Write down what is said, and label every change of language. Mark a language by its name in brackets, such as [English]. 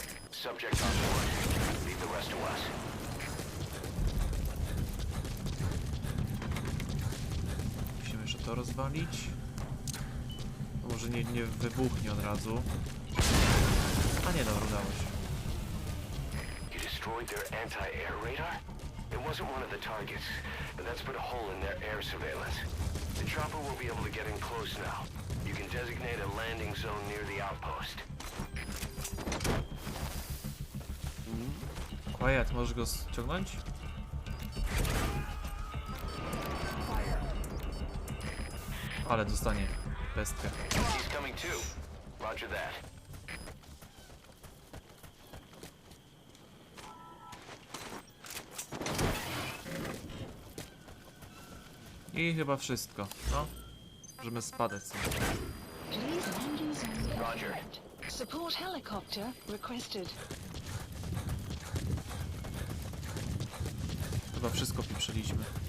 [English] Subject on board. Leave the rest to us. [Polish] Musimy jeszcze to rozwalić. Może nie wybuchnie od razu. A nie, dobra, udało się. [English] You destroyed their anti-air radar? It wasn't one of the targets, but that's put a hole in their air surveillance. The chopper will be able to get in close now. You can designate a landing zone near the outpost. [Polish] Quiet, możesz go ściągnąć? Ale dostanie pestkę. [English] He's coming too. Roger that. [Polish] I chyba wszystko. No, możemy spadać sobie. [English] Please landing zone Roger. confirmed. Support helicopter requested. [Polish] Chyba wszystko pieprzyliśmy.